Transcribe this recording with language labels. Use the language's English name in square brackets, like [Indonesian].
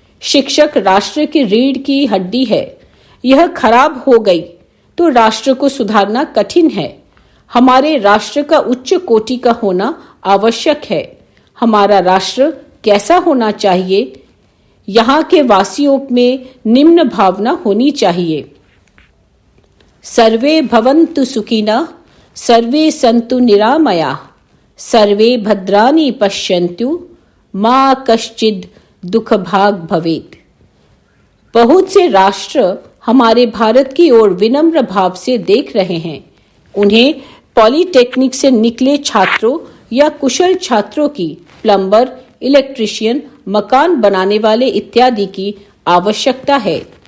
[Hindi] शिक्षक राष्ट्र की रीढ़ की हड्डी है। यह खराब हो गई तो राष्ट्र को सुधारना कठिन है। हमारे राष्ट्र का उच्च कोटि का होना आवश्यक है। हमारा राष्ट्र कैसा होना चाहिए? यहाँ के वासियों में निम्न भावना होनी चाहिए। [Sanskrit] सर्वे भवन्तु सुखिनः, सर्वे सन्तु निरामयाः, सर्वे भद्राणि पश्यन्तु, मा कश्चिद् दुख भाग भवेत्। [Hindi] बहुत से राष्ट्र हमारे भारत की ओर विनम्र भाव से देख रहे हैं। उन्हें पॉलिटेक्निक से निकले छात्रों या कुशल छात्रों की प्लम्बर, इलेक्ट्रिशियन, मकान बनाने वाले इत्यादि की आवश्यकता है।